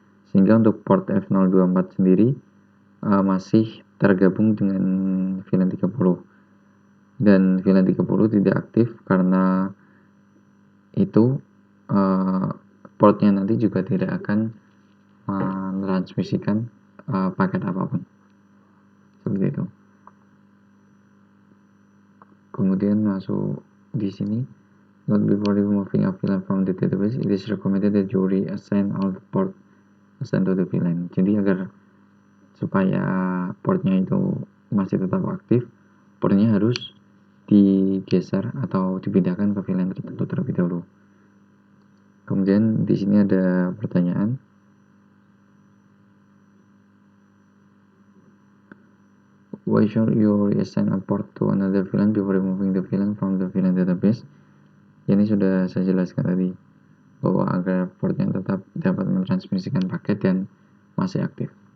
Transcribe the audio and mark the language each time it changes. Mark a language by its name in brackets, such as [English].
[Indonesian] Sehingga untuk port F024 sendiri masih tergabung dengan VLAN 30. Dan VLAN 30 tidak aktif karena itu portnya nanti juga tidak akan mentransmisikan paket apapun. Seperti itu. Kemudian masuk di sini, [English] not before removing a VLAN from the database, it is recommended that you reassign all the port assigned to the VLAN. [Indonesian] Jadi agar supaya portnya itu masih tetap aktif, portnya harus digeser atau dipindahkan ke VLAN tertentu terlebih dahulu. Kemudian di sini ada pertanyaan. [English] Why should you reassign a port to another VLAN before removing the VLAN from the VLAN database? [Indonesian] Ini sudah saya jelaskan tadi, bahwa agar portnya tetap dapat mentransmisikan paket dan masih aktif.